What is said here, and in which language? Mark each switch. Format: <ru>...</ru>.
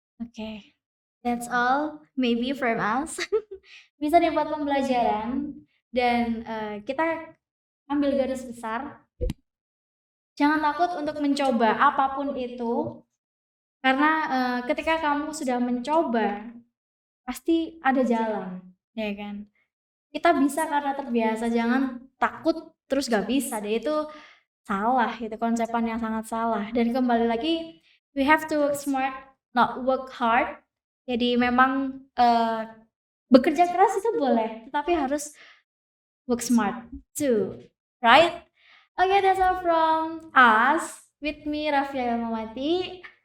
<en>Okay, that's all maybe from us.</en> <id>Bisa dibuat pembelajaran dan kita ambil garis besar. Jangan takut untuk mencoba apapun itu, karena ketika kamu sudah mencoba pasti ada jalan, ya kan? Kita bisa karena terbiasa, jangan takut terus gak bisa deh, itu salah, itu konsepan yang sangat salah. Dan kembali lagi,</id> <en>we have to work smart, not work hard.</en> <id>Jadi memang bekerja keras itu boleh, tetapi harus</id> <en>work smart too, right? Okay, that's all from us. With me, Rafia Mamati,</en>